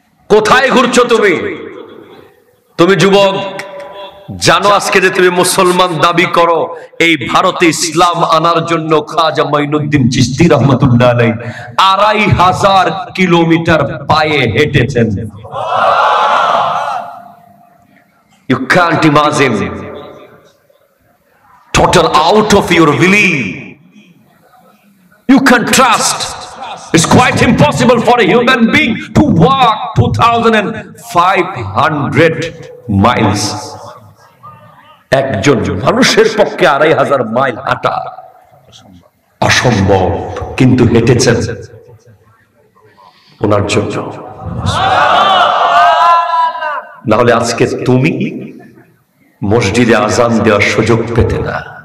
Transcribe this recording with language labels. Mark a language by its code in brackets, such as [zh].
[bn] কোথায় ঘুরছো তুমি? তুমি যুবক জানো আজকে যে তুমি মুসলমান দাবি করো, এই ভারতে ইসলাম আনার জন্য খাজা মাইনুদ্দিন চিশতি রহমাতুল্লাহ আলাইহি 2500 কিলোমিটার পায়ে হেঁটেছেন। [en] You can't imagine, total out of your belief. You can trust. It's quite impossible for a human being to walk 2500 miles. [bn] একজন মানুষের পক্ষে 2500 মাইল হাঁটা অসম্ভব, কিন্তু হেঁটেছেন ওনার জন্য। না হলে আজকে তুমি মসজিদে আজান দেওয়ার সুযোগ পেতে না।